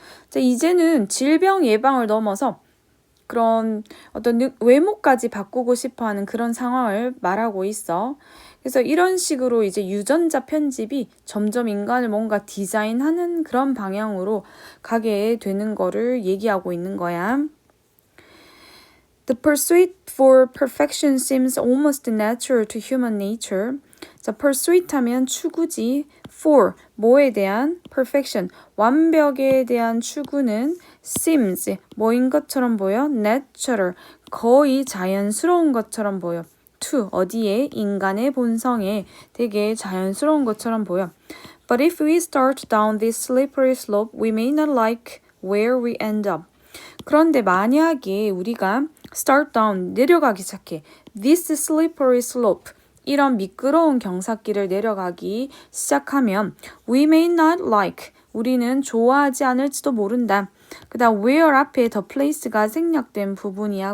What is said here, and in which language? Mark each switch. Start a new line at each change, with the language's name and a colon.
Korean: 자, 이제는 질병 예방을 넘어서 그런 어떤 외모까지 바꾸고 싶어하는 그런 상황을 말하고 있어. 그래서 이런 식으로 이제 유전자 편집이 점점 인간을 뭔가 디자인하는 그런 방향으로 가게 되는 거를 얘기하고 있는 거야.
English: The pursuit for perfection seems almost natural to human nature.
Korean: 자, pursuit 하면 추구지. for, 뭐에 대한? perfection, 완벽에 대한 추구는 seems, 뭐인 것처럼 보여? natural, 거의 자연스러운 것처럼 보여. to, 어디에? 인간의 본성에 되게 자연스러운 것처럼 보여.
English: But if we start down this slippery slope, we may not like where we end up.
Korean: 그런데 만약에 우리가
English: start down,
Korean: 내려가기 시작해.
English: This slippery slope,
Korean: 이런 미끄러운 경사길을 내려가기 시작하면
English: we may not like,
Korean: 우리는 좋아하지 않을지도 모른다. 그 다음 where 앞에 the place가 생략된 부분이야.